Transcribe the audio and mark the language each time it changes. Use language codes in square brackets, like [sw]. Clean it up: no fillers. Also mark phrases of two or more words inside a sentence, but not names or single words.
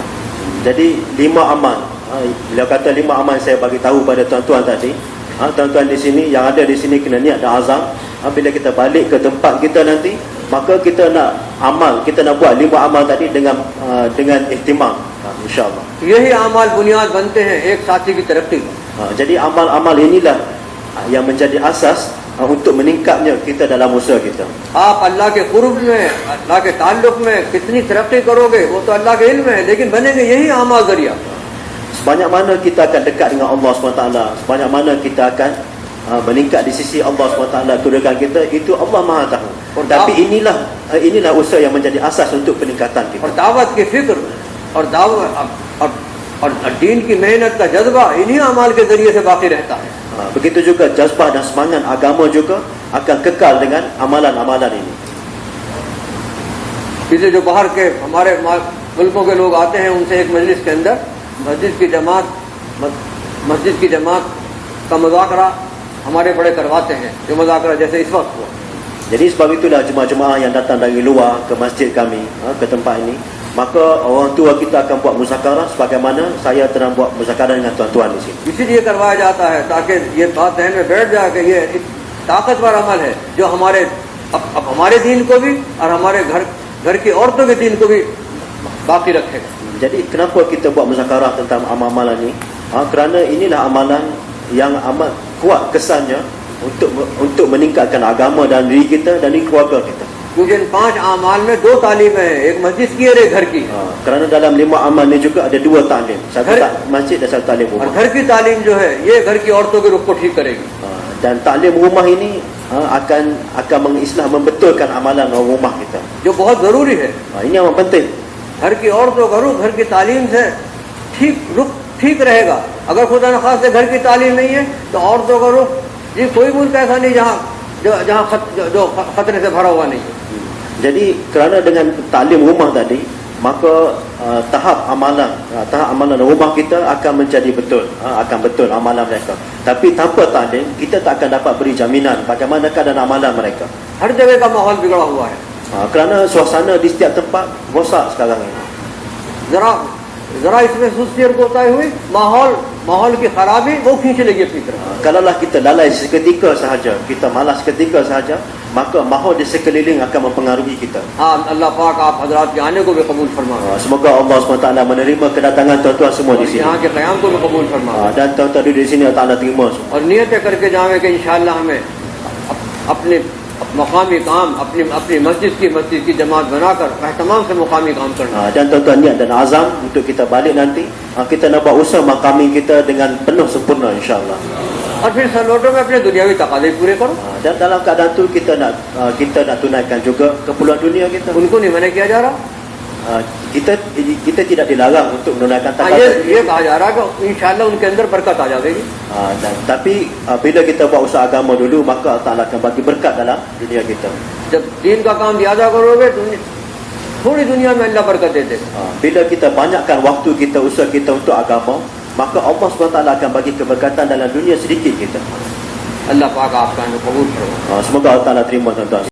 [ms] Jadi 5 amal, bila kata 5 amal saya bagi tahu pada tuan-tuan tadi, tuan-tuan di sini, yang ada di sini kena niat dan azam. Bila kita balik ke tempat kita nanti, maka kita nak amal, kita nak buat 5 amal tadi dengan ihtimam, insyaAllah. [hi] यही अमाल बुनियाद बनते हैं एक साथी की तरक्की का। [ms] Jadi amal-amal inilah yang menjadi asas untuk meningkatnya kita dalam usaha kita. [hi] आप अल्लाह के कुर्ब में, अल्लाह के ताल्लुक में कितनी तरक्की करोगे वो तो अल्लाह के इल्म है, लेकिन बनेंगे यही अमाल जरिया। [ms] Sebanyak mana kita akan dekat dengan Allah SWT, sebanyak mana kita akan meningkat di sisi Allah SWT, kedudukan kita, itu Allah Maha tahu. Tapi inilah usaha yang menjadi asas untuk peningkatan kita. [hi] और दावत की फिक्र और दावत और दीन की मेहनत का जज्बा इन्हीं अमाल के जरिए से बाकी रहता है। [ms] Begitu juga jazbah dan semangat agama juga akan kekal dengan amalan-amalan ini. [hi] इसलिए जो बाहर के हमारे मुल्कों के लोग आते हैं, उनसे एक मजलिस के अंदर मस्जिद की जमात का मुज़ाकरा हमारे बड़े करवाते हैं, जो मुज़ाकरा जैसे इस वक्त हुआ। [ms] Jadi sebab itulah jemaah-jemaah yang datang dari luar ke masjid kami, ke tempat ini, maka orang tua kita akan buat muzakarah sebagaimana saya tengah buat muzakarah dengan tuan-tuan di sini. [hi] इसीलिए करवाया जाता है ताकि ये बात ध्यान में बैठ जाए कि ये एक ताकतवर अमल है जो हमारे दीन को भी और हमारे घर की औरतों के दीन को भी बाकी रखेगा। [ms] Jadi kenapa kita buat muzakarah tentang amalan ini? Kerana inilah amalan yang amat kuat kesannya untuk meningkatkan agama dan diri kita dan diri keluarga kita. [hi] क्योंकि इन 5 आमाल में 2 तालीमें हैं, एक मस्जिद की और एक घर की। [ms] Kerana dalam 5 amal ni juga ada 2 taklim. Satu masjid dan satu taklim [hi] और [ms] rumah. [hi] घर की तालीम जो है ये घर की औरतों के रुख को ठीक करेगी। [ms] Dan taklim rumah ini akan mengislah, membetulkan amalan orang rumah kita. [hi] जो बहुत जरूरी है। [ms] Ini yang penting. [hi] घर की औरतों का रुख घर की तालीम से रुख ठीक रहेगा। अगर खुदा न खास्ते घर की तालीम नहीं है तो औरतों का रुख, ये कोई मुल्क ऐसा नहीं जहाँ खतरे से भरा हुआ नहीं है। [ms] Jadi kerana dengan taklim rumah tadi, maka tahap amalan rumah kita akan menjadi betul, akan betul amalan mereka. Tapi tanpa taklim, kita tak akan dapat beri jaminan bagaimana keadaan amalan mereka. [hi] हर जगह का माहौल बिगड़ा हुआ है। [ms] Kerana suasana di setiap tempat rosak sekarang ini. [hi] जरा इसमें सुस्ती कोताही हुई, माहौल की खराबी वो खींच लेगी अपनी तरफ। [ms] Kalaulah kita lalai seketika sahaja, kita malas seketika sahaja, maka mahal di sekeliling akan mempengaruhi kita. [hi] हाँ, अल्लाह पाक आप हजरात के आने को भी कबूल फरमाए, [ms] Semoga Allah SWT menerima kedatangan tuan-tuan semua di sini. [hi] यहाँ के क़याम को भी कबूल फरमाए [ms] Dan tuan-tuan duduk di sini Allah Ta'ala terima semua. [hi] और नियतें करके जावे कि इंशाअल्लाह हमें अपने मकामी काम, अपनी मस्जिद की जमात बनाकर एहतमाम से मुकामी काम करना। [ms] Dan tuan-tuan niat dan azam untuk kita balik nanti, kita nak buat usaha makami kita dengan penuh sempurna insya-Allah. [hi] और फिर सलोटों में अपने दुनियावी तकाज़े पूरे करो। [ms] Dan dalam keadaan tu kita nak tunaikan juga keperluan dunia kita. [hi] उनको नहीं मना किया जा रहा। [ms] Kita tidak dilarang untuk menunaikan [hi] हाँ, [ms] takaran. [hi] ये कहा जा रहा है कि इंशाअल्लाह उनके अंदर बरकत आ जाएगी। [ms] Tapi bila kita buat usaha agama dulu, maka Allah Ta'ala akan bagi berkat dalam dunia kita. [hi] जब दीन का काम ज्यादा करोगे तो थोड़ी दुनिया में अल्लाह बरकत दे देगा। [ms] Bila kita banyakkan waktu kita, usaha kita untuk agama, maka Allah SWT akan bagi keberkatan dalam dunia sedikit kita. [hi] अल्लाह पाक आपका कबूल करो। [ms] Semoga Allah Ta'ala terima tuan-tuan.